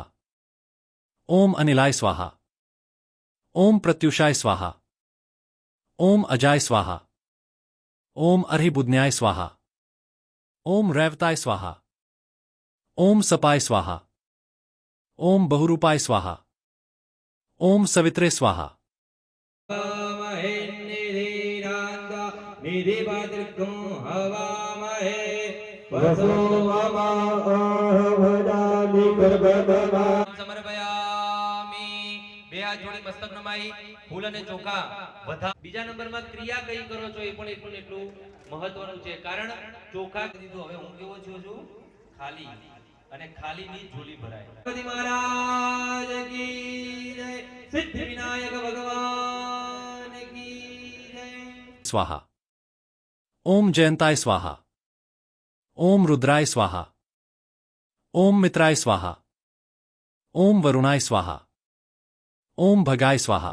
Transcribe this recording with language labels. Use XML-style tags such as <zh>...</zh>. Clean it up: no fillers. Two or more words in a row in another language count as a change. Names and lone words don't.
<sa>ओम अनिलाय स्वाहा। ओम प्रत्युषाय स्वाहा। ओम अजाय स्वाहा। ओम अर्हिबुध्न्याय स्वाहा। ओम रैवताय स्वाहा। ओम सपाय स्वाहा। ओम बहुरूपाय स्वाहा। ओम सवित्रे स्वाहा।</sa> <gu>બે હાથ જોડી મસ્તક નમાઈ ફૂલ અને ચોખા વધા. બીજા નંબરમાં ક્રિયા કઈ કરો છો એ પણ એટલું ને એટલું મહત્વનું છે. કારણ ચોખા દીધું, હવે હું કેવો છું ખાલી, અને ખાલીની ઝોલી ભરાય. ગણપતિ મહારાજ કી જય, સિદ્ધિ વિનાયક ભગવાન કી જય.</gu> <sa>स्वाहा। ओम जयंताय स्वाहा। ओम रुद्राय स्वाहा। ओम मित्राय स्वाहा। ओम वरुणाय स्वाहा। ओम भगाय स्वाहा।</sa>